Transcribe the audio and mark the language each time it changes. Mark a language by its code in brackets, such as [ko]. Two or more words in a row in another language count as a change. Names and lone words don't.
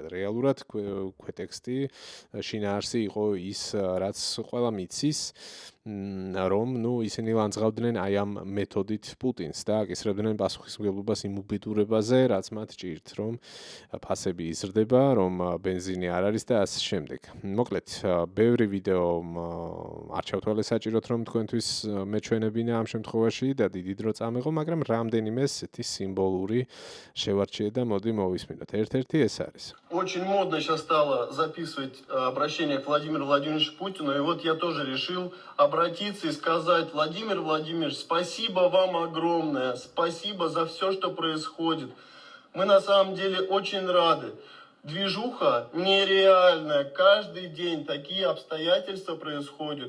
[ka] რეალურად ქვეტექსტი შინაარსი იყო ის, რაც ყველა მიცის, რომ ისინი ლანძღავდნენ აი ამ მეთოდით პუტინს და აკისრებდნენ პასუხისმგებლობას იმ უბედურებაზე, რაც მათ ჭირთ, რომ ფასები იზრდება, რომ ბენზინი არ არის და ასე შემდეგ. მოკლედ, ბევრი ვიდეო არ ჩავთვალე საჭიროდ, რომ თქვენთვის მეჩვენებინა ამ შემთხვევაში და დიდი დრო წამეღო, მაგრამ რამდენიმე ესეთი სიმბოლური შევარჩიე და მოდი მოვისმინოთ. ერთ-ერთი ეს არის. [ru] Очень модно сейчас стало записывать обращение к Владимиру Владимировичу Путину, и вот я тоже решил обратиться и сказать: Владимир Владимирович, спасибо вам огромное, спасибо за все, что происходит. Мы на самом деле очень рады. Движуха нереальная, каждый день такие обстоятельства происходят.